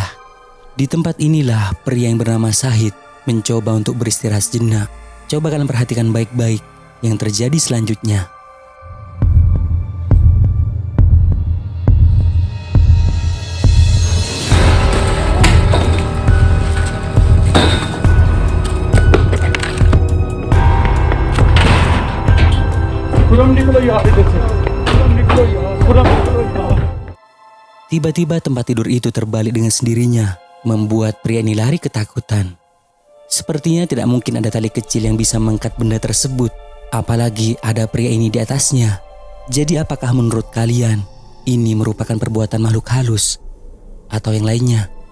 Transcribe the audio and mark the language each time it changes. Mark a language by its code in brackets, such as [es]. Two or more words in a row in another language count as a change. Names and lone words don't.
[id] Di tempat inilah pria yang bernama Syahid mencoba untuk beristirahat sejenak. Coba kalian perhatikan baik-baik yang terjadi selanjutnya. [hi] खुरम निकलो यार इधर से, खुरम निकलो यार, खुरम निकलो यार। [id] Tiba-tiba tempat tidur itu terbalik dengan sendirinya, membuat pria ini lari ketakutan. Sepertinya tidak mungkin ada tali kecil yang bisa mengangkat benda tersebut, apalagi ada pria ini di atasnya. Jadi apakah menurut kalian ini merupakan perbuatan makhluk halus atau yang lainnya?